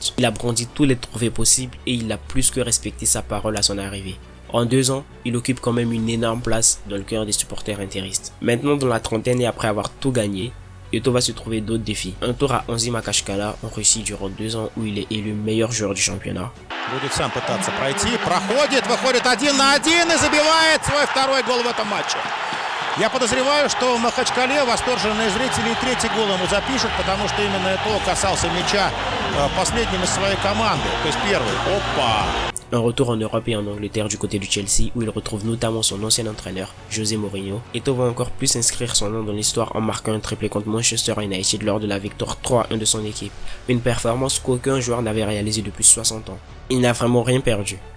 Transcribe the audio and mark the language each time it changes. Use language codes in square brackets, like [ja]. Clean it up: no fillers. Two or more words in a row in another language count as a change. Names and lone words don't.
[fr] Il a brandi tous les trophées possibles et il a plus que respecté sa parole à son arrivée. En 2 ans, il occupe quand même une énorme place dans le cœur des supporters interistes. Maintenant dans la trentaine et après avoir tout gagné, Eto'o va se trouver d'autres défis. Un tour à Anzhi Makashkala en Russie durant 2 ans où il est élu meilleur joueur du championnat. [ru] Будет сам пытаться пройти, проходит, выходит 1 на 1 и забивает свой второй гол в этом матче. Я подозреваю, что в Махачкале восторженные зрители и 3-й гол ему запишут, потому что именно Eto'o касался мяча последним из своей команды, то есть первый. Опа! [fr] Un retour en Europe et en Angleterre du côté du Chelsea où il retrouve notamment son ancien entraîneur, José Mourinho. Eto'o va encore plus inscrire son nom dans l'histoire en marquant un triplé contre Manchester United lors de la victoire 3-1 de son équipe. Une performance qu'aucun joueur n'avait réalisée depuis 60 ans. Il n'a vraiment rien perdu.